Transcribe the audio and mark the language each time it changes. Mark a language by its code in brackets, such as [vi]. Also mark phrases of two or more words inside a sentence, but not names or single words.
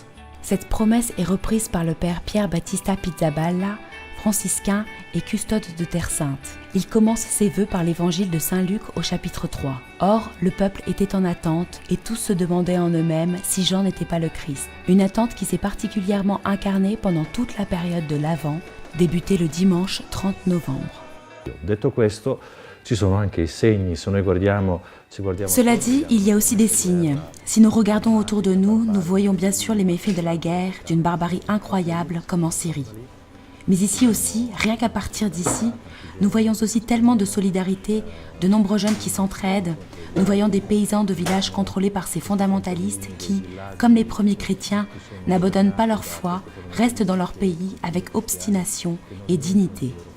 [fr] Cette promesse est reprise par le père Pierre Battista Pizzaballa, franciscain et custode de Terre Sainte. Il commence ses vœux par l'évangile de Saint Luc au chapitre 3. Or, le peuple était en attente et tous se demandaient en eux-mêmes si Jean n'était pas le Christ. Une attente qui s'est particulièrement incarnée pendant toute la période de l'Avent, débutée le dimanche 30 novembre. [it] Detto questo, ci sono anche i segni, se noi guardiamo. [fr] Cela dit, il y a aussi des signes. Si nous regardons autour de nous, nous voyons bien sûr les méfaits de la guerre, d'une barbarie incroyable comme en Syrie. Mais ici aussi, rien qu'à partir d'ici, nous voyons aussi tellement de solidarité, de nombreux jeunes qui s'entraident. Nous voyons des paysans de villages contrôlés par ces fondamentalistes qui, comme les premiers chrétiens, n'abandonnent pas leur foi, restent dans leur pays avec obstination et dignité.